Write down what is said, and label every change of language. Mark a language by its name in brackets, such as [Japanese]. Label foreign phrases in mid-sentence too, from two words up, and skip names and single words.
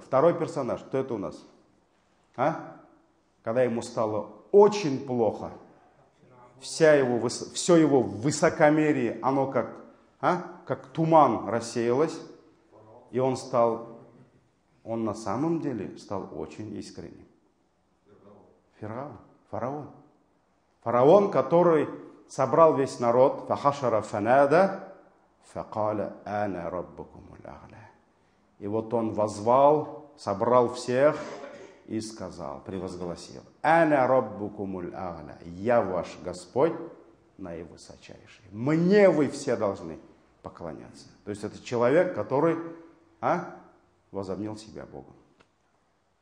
[Russian] Второй персонаж, кто это у нас? Когда ему стало очень плохо, все его высокомерие, оно как туман рассеялось, и он на самом деле стал очень искренним. Фараон, который собрал весь народ, [Arabic] فَحَشَرَ فَنَادَى فَقَالَ أَنَا رَبُّكُمُ الْأَعْلَى. [Russian] И вот он возвал, собрал всех и сказал, превозгласил, [Arabic] أَنَا رَبُّكُمُ الْأَعْلَى, [Russian] я ваш Господь наивысочайший. Мне вы все должны поклоняться. То есть это человек, который возомнил себя Богом.